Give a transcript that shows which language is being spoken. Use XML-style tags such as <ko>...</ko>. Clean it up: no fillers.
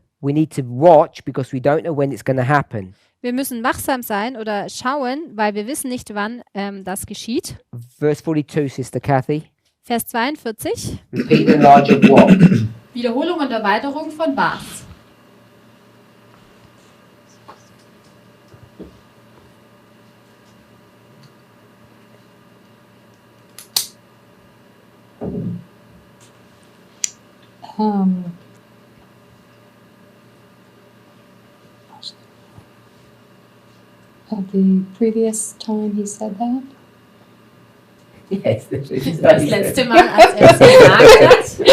<en>we need to watch because we don't know when it's going to happen.</en> <de>Wir müssen wachsam sein oder schauen, weil wir wissen nicht, wann das geschieht.</de> <en>Verse 42, Sister Kathy.</en> <de>Vers 42.</de> <en>Repeat the larger what?</en> <de>Wiederholung und Erweiterung von was?</de> <en>Of the previous time he said that? Yes,</en> <de>Das letzte Mal, als er es gesagt hat.</de>